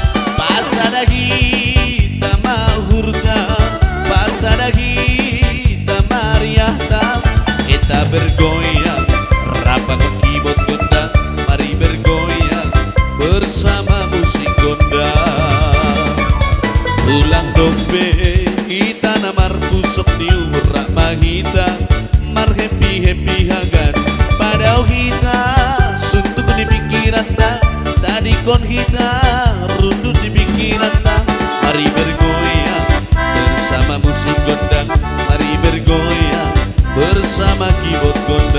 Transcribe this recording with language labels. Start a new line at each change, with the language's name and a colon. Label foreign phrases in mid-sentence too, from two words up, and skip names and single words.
Batak Simalungun: pasadagi tama hurta, pasadagi tama riahta.
Indonesian: Eta bergoyang,
Batak Simalungun: rapakon keyboard gondang,
Indonesian: mari bergoyang bersama musik gondang.
Batak Simalungun: Ulang dombe, kita namar pusok niurak mahita, mar happy
Indonesian: hagan pada kita suntuk
Batak Simalungun: di pikiran ta, tadi kon hita rundut di pikiran ta.
Indonesian: Mari bergoyang bersama musik gondang, mari bergoyang bersama keyboard gondang.